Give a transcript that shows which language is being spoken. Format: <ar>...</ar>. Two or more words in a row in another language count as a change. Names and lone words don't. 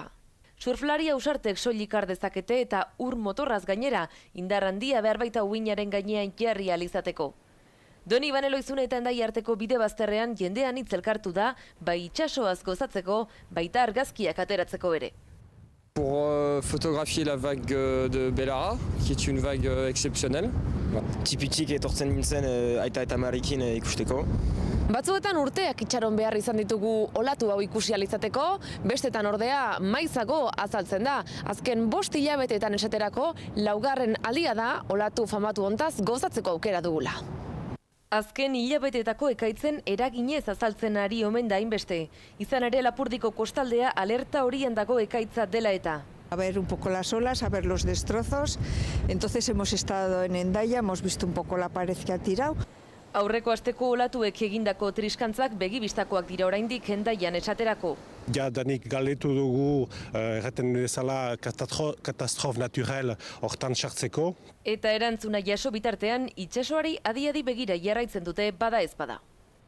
<eu>Surflari ausartek soilik har dezakete eta ur motorraz gainera, indar handia behar baita uinaren gainean jarri ahal izateko. Doni Baneloizune eta Endai arteko bide bazterrean jendean hitz elkartu da, bai itsasoaz gozatzeko, baita argazkiak ateratzeko ere.</eu> <fr>Pour photographier la vague de Bellara, qui est une vague exceptionnelle.</fr> <eu>Tipitik etortzen nintzen aita eta amarekin ikusteko. Batzuetan urteak itxaron behar izan ditugu olatu hau ikusi ahal izateko, bestetan ordea maizago azaltzen da. Azken 5 hilabeteetan esaterako, laugarren aldia da olatu famatu hontaz gozatzeko aukera dugula. Azken hilabeteetako ekaitzen eraginez azaltzen ari omen da hainbeste. Izan ere Lapurdiko kostaldea alerta horian dago ekaitza dela eta.</eu> <es>A ver un poco las olas, a ver los destrozos. Entonces hemos estado en Hendaya, hemos visto un poco la pared que ha tirado.</es> <eu>Aurreko asteko olatuek egindako triskantzak begibistakoak dira oraindik Hendaian esaterako. Ja, danik galdetu dugu, erraten bezala</eu> <fr>katastrof naturel</fr> <eu>hortan sartzeko. Eta erantzuna jaso bitartean, itsasoari adi-adi begira jarraitzen dute bada ez bada.</eu>